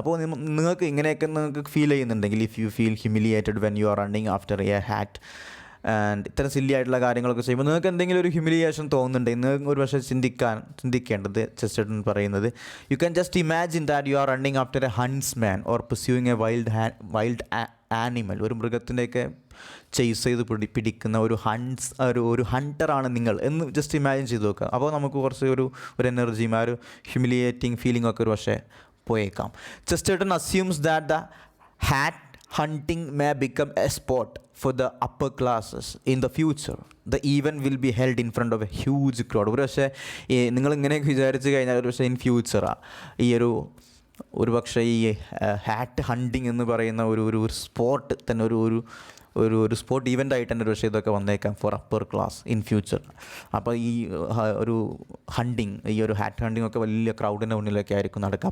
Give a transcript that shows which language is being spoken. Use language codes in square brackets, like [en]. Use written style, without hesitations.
[ml] അപ്പോൾ നിങ്ങൾക്ക് ഇങ്ങനെയൊക്കെ ഫീൽ ചെയ്യുന്നുണ്ടെങ്കിൽ, [en] if you feel humiliated when you are running after a hat and [ml] ഇത്തരം സില്ലി ആയിട്ടുള്ള കാര്യങ്ങളൊക്കെ ചെയ്യുമ്പോൾ നിങ്ങൾക്ക് എന്തെങ്കിലും ഒരു ഹ്യൂമിലിയേഷൻ തോന്നുന്നുണ്ടെങ്കിൽ നിങ്ങൾക്ക് ഒരു പക്ഷേ ചിന്തിക്കേണ്ടത് ചെസ്റ്റർട്ടൺ പറയുന്നത്, [en] You can just imagine that you are running after a huntsman or pursuing a wild animal. [ml] ഒരു മൃഗത്തിൻ്റെയൊക്കെ ചേസ് ചെയ്ത് പിടിക്കുന്ന ഒരു ഹണ്ടറാണ് നിങ്ങൾ എന്ന് ജസ്റ്റ് ഇമാജിൻ ചെയ്ത് നോക്കുക. അപ്പോൾ നമുക്ക് കുറച്ച് ഒരു എനർജിയും ആ ഒരു ഹ്യൂമിലിയേറ്റിംഗ് ഫീലിംഗ് ഒക്കെ ഒരു പക്ഷേ പോയേക്കാം. [en] Chesterton assumes that the hat hunting may become a sport for the upper classes in the future. The event will be held in front of a huge crowd. [ml] ഒരു പക്ഷേ നിങ്ങൾ ഇങ്ങനെയൊക്കെ വിചാരിച്ച് കഴിഞ്ഞാൽ ഒരു പക്ഷേ ഇൻ ഫ്യൂച്ചറാണ് ഈ ഒരു പക്ഷേ ഈ ഹാറ്റ് ഹണ്ടിങ് എന്ന് പറയുന്ന ഒരു സ്പോർട്ട് തന്നെ ഒരു സ്പോർട്ട് ഈവൻ്റ് ആയിട്ട് തന്നെ ഒരു പക്ഷേ ഇതൊക്കെ വന്നേക്കാം [en] For upper class in future. [ml] അപ്പോൾ ഈ ഒരു ഹാറ്റ് ഹണ്ടിങ് ഒക്കെ വലിയ ക്രൗഡിൻ്റെ മുന്നിലൊക്കെ ആയിരിക്കും നടക്കുക.